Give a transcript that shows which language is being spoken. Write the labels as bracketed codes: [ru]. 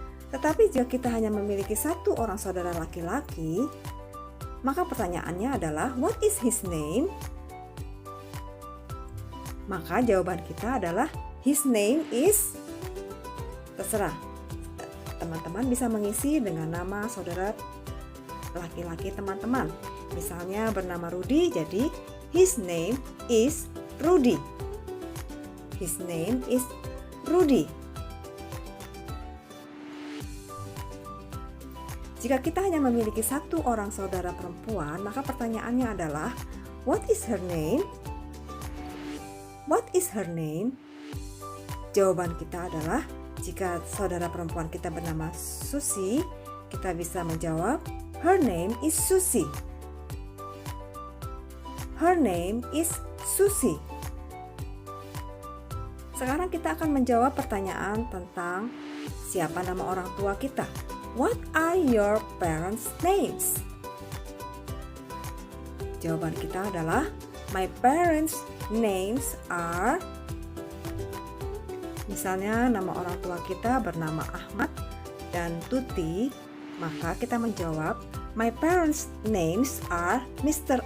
[id] Tetapi jika kita hanya memiliki satu orang saudara laki-laki, maka pertanyaannya adalah [en] what is his name? [id] Maka jawaban kita adalah [en] his name is, [id] terserah. Teman-teman bisa mengisi dengan nama saudara laki-laki teman-teman. Misalnya bernama Rudy, jadi [en] his name is Rudy. His name is Rudy. [id] Jika kita hanya memiliki satu orang saudara perempuan, maka pertanyaannya adalah [en] what is her name? What is her name? [id] Jawaban kita adalah jika saudara perempuan kita bernama Susi, kita bisa menjawab [en] her name is Susie. Her name is Susie. [id] Sekarang kita akan menjawab pertanyaan tentang siapa nama orang tua kita. [en] What are your parents' names? [id] Jawaban kita adalah [en] my parents' names are. [id] Misalnya nama orang tua kita bernama Ahmad dan Tuti, maka kita menjawab [en] my parents' names are Mr.